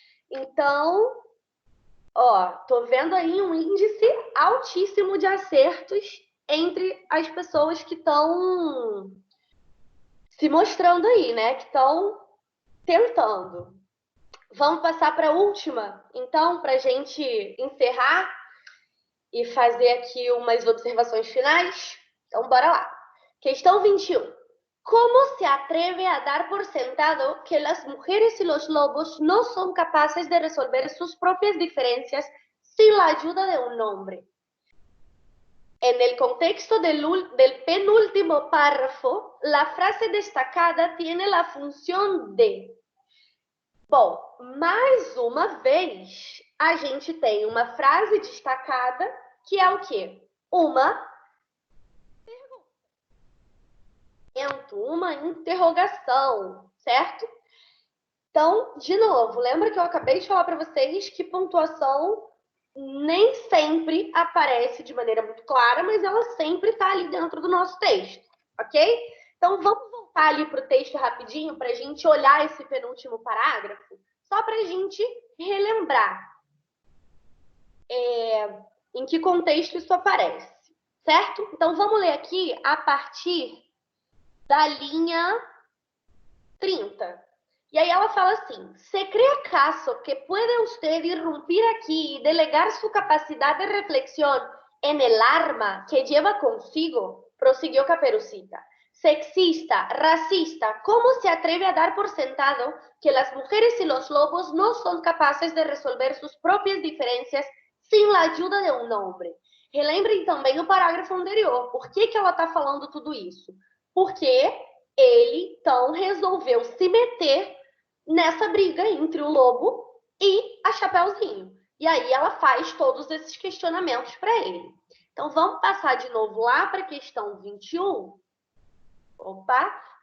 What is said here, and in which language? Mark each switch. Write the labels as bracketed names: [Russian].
[Portuguese] Então, ó, tô vendo aí um índice altíssimo de acertos entre as pessoas que estão se mostrando aí, né? Que estão tentando. Vamos passar para a última, então, para a gente encerrar e fazer aqui umas observações finais? Então, bora lá. Questão 21. [Spanish] ¿Cómo se atreve a dar por sentado que las mujeres y los lobos no son capaces de resolver sus propias diferencias sin la ayuda de un hombre? En el contexto del penúltimo párrafo, la frase destacada tiene la función de. [Portuguese] Bom, mais uma vez, a gente tem uma frase destacada que é o quê? Uma pergunta, uma interrogação, certo? Então, de novo, lembra que eu acabei de falar para vocês que pontuação nem sempre aparece de maneira muito clara, mas ela sempre está ali dentro do nosso texto, ok? Então, vamos voltar ali para o texto rapidinho para a gente olhar esse penúltimo parágrafo, só para a gente relembrar em que contexto isso aparece, certo? Então, vamos ler aqui a partir da linha 30. Y ahí ella fala así: [Spanish] ¿se cree acaso que puede usted irrumpir aquí y delegar su capacidad de reflexión en el arma que lleva consigo? Prosiguió Caperucita. Sexista, racista, ¿cómo se atreve a dar por sentado que las mujeres y los lobos no son capaces de resolver sus propias diferencias sin la ayuda de [Portuguese] um homem? Relembrem também o parágrafo anterior. Por que ela está falando tudo isso? Porque ele, então, resolveu se meter nessa briga entre o lobo e a Chapeuzinho. E aí ela faz todos esses questionamentos para ele. Então, vamos passar de novo lá para a questão 21. Opa!